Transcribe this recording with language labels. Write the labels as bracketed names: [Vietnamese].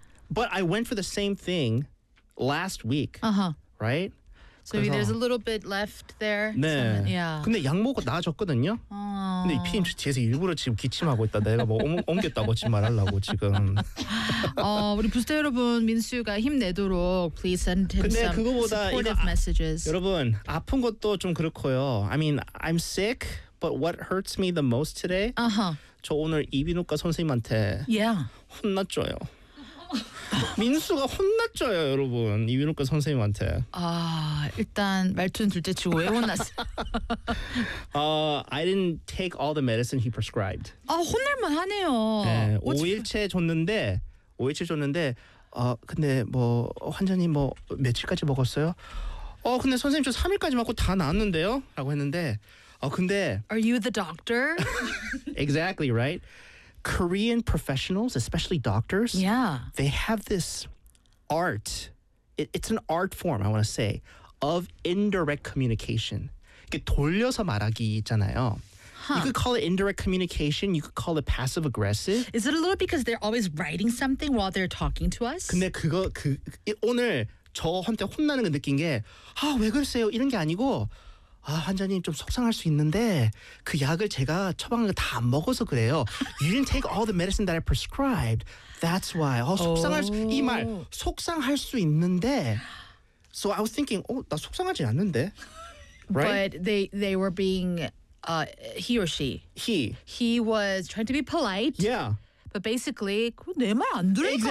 [English] But I went for the same thing last week. Uh-huh. Right? So maybe there's a little bit left there. [Korean] 네. [English] Yeah. [Korean] 근데 약 먹고 나아졌거든요. [English] Oh. [Korean] 근데 이 PM 뒤에서 일부러 지금 기침하고 있다. 내가 뭐 옮겼다고 지금 말하려고 지금. 우리 부스터 여러분, 민수가 힘내도록 [English] please send him some supportive messages. [Korean] 여러분, 아픈 것도 좀 그렇고요. [English] I mean, I'm sick, but what hurts me the most today? Uh-huh. [Korean] 저 오늘 이비인후과 선생님한테 [English] yeah. [Korean] 혼났죠요. 민수가 혼났죠요, 여러분. 이비인후과 선생님한테. 아, 일단 말투는 둘째 치고 왜 혼났어? [English] I didn't take all the medicine he prescribed. [Korean] 아, 혼날만 하네요. 네, 5일째 줬는데 근데 뭐 환자님 뭐 며칠까지 먹었어요? 근데 선생님 저 3일까지 맞고 다 나았는데요? 라고 했는데 근데 [English] Are you the doctor? Exactly, right? Korean professionals, especially doctors, yeah, they have this art. It's an art form, I want to say, of indirect communication. [Korean] 이게 돌려서 말하기 있잖아요. [English] Huh. You could call it indirect communication. You could call it passive aggressive. Is it a little because they're always writing something while they're talking to us? [Korean] 근데 그거 오늘 저한테 혼나는 거 느낀 게 아, 왜 그러세요? 이런 게 아니고 아, 환자님 좀 속상할 수 있는데 그 약을 제가 처방한 거 다 안 먹어서 그래요. [English] You didn't take all the medicine that I prescribed. That's why. [Korean] 속상할 수, 이 말, 속상할 수 있는데. [English] So I was thinking, [Korean] 나 속상하지 않는데. [English] Right? But they were being, he or she. He. He was trying to be polite. Yeah. But basically, [Korean] 내 말 안 들으니까